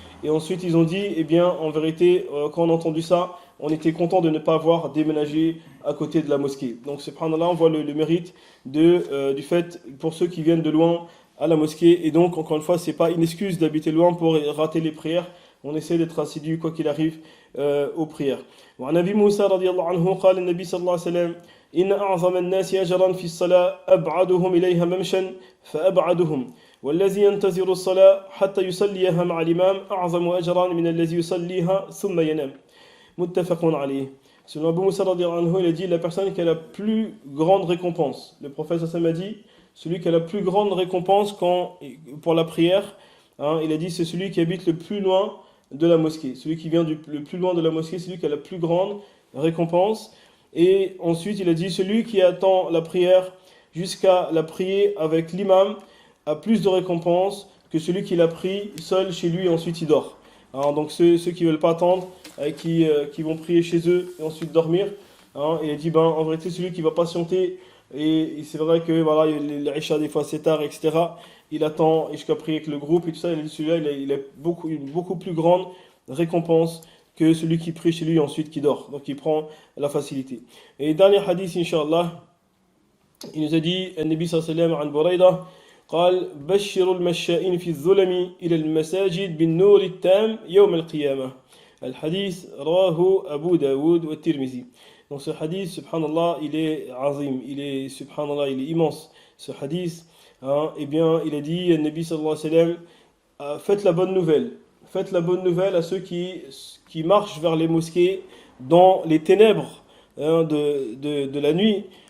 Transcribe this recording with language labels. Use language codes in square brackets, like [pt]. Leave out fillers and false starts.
[fr] Et ensuite ils ont dit, eh bien en vérité quand on a entendu ça, on était content de ne pas avoir déménagé à côté de la mosquée. Donc subhanallah, on voit le mérite du fait pour ceux qui viennent de loin à la mosquée. Et donc encore une fois, c'est pas une excuse d'habiter loin pour rater les prières. On essaie d'être assidu quoi qu'il arrive aux prières. [ar] وعن أبي موسى رضي الله عنه قال النبي صلى الله عليه وسلم إن أعظم الناس أجرا في الصلاة أبعدهم إليها ممشا فأبعدهم والذي ينتظر الصلاة حتى يصليها مع الإمام أعظم أجرا من الذي يصليها ثم ينام متفق عليه. [fr] Selon Abu Musa radiallahu anhu, il a dit la personne qui a la plus grande récompense. Le prophète sallallahu alayhi wa sallam a dit celui qui a la plus grande récompense pour la prière. Il a dit c'est celui qui habite le plus loin de la mosquée. Celui qui vient le plus loin de la mosquée, c'est celui qui a la plus grande récompense. Et ensuite, il a dit celui qui attend la prière jusqu'à la prier avec l'imam a plus de récompense que celui qui l'a pris seul chez lui et ensuite il dort. Donc ceux qui ne veulent pas attendre, qui vont prier chez eux et ensuite dormir, il a dit en vérité celui qui va patienter. Et c'est vrai que voilà, l'Aïcha des fois c'est tard, etc. Il attend jusqu'à prier avec le groupe et tout ça. Il a dit celui-là, il a une beaucoup plus grande récompense que celui qui prie chez lui et ensuite qui dort. Donc il prend la facilité. Et dernier hadith, Inch'Allah, il nous a dit, Nabi sallallahu alayhi wa sallam, an Buraida, [ar] قال بشروا المشائين في الظلم إلى المساجد بالنور التام يوم القيامة. الحديث رواه أبو داود والترمذي. [fr] Donc ce hadith, subhanallah, il est azim, il est immense. Ce hadith, eh bien, il a dit, Nabi sallallahu alayhi wa sallam, faites la bonne nouvelle à ceux qui marchent vers les mosquées dans les ténèbres de la nuit.